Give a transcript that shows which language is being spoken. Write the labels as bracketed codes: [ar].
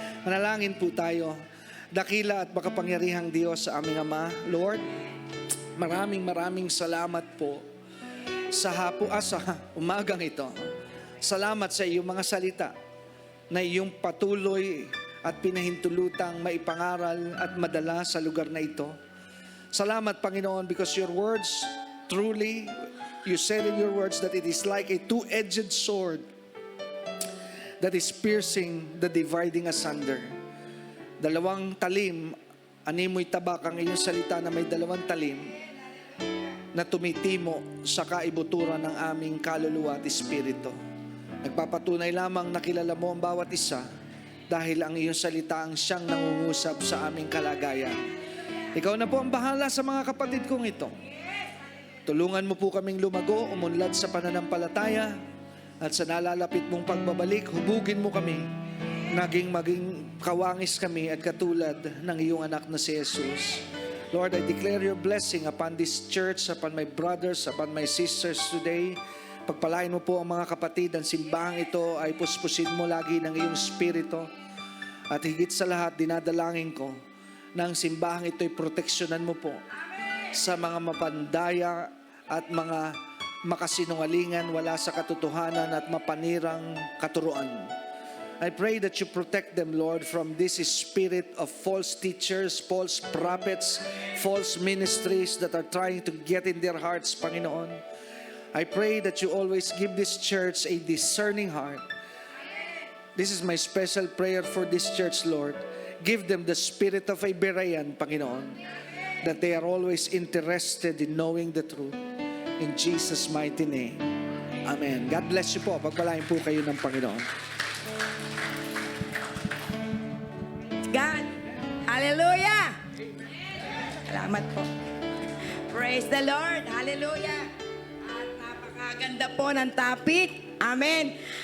[tl] Manalangin po tayo. Dakila at makapangyarihang Diyos sa aming Ama. Lord, maraming salamat po sa umagang ito. Salamat sa iyong mga salita na iyong patuloy at pinahintulutang maipangaral at madala sa lugar na ito. Salamat, Panginoon, [en] because your words, truly, you said in your words that it is like a two-edged sword that is piercing the dividing asunder. [tl] Dalawang talim, animoy tabak ang iyong salita na may dalawang talim na tumitimo sa kaibuturan ng aming kaluluwa at espiritu. Nagpapatunay lamang na kilala mo ang bawat isa dahil ang iyong salita ang siyang nangungusap sa aming kalagayan. Ikaw na po ang bahala sa mga kapatid kong ito. Tulungan mo po kaming lumago, umunlad sa pananampalataya at sa nalalapit mong pagbabalik, hubugin mo kami, maging kawangis kami at katulad ng iyong anak na si Jesus. [en] Lord, I declare your blessing upon this church, upon my brothers, upon my sisters today. [tl] Pagpalain mo po ang mga kapatid, ang simbahang ito ay puspusin mo lagi ng iyong spirito. At higit sa lahat, dinadalangin ko na ang simbahang ito ay proteksyonan mo po sa mga mapandaya at mga makasinungalingan, wala sa katotohanan at mapanirang katuruan. [en] I pray that you protect them, Lord, from this spirit of false teachers, false prophets, false ministries that are trying to get in their hearts, Panginoon. I pray that you always give this church a discerning heart. This is my special prayer for this church, Lord. Give them the spirit of a Berean, Panginoon, that they are always interested in knowing the truth. In Jesus' mighty name. Amen. God bless you po. [tl] Pagpalain po kayo ng Panginoon. [en] God. Hallelujah. [tl] Salamat po. [en] Praise the Lord. Hallelujah. [tl] At napakaganda po ng topic. Amen.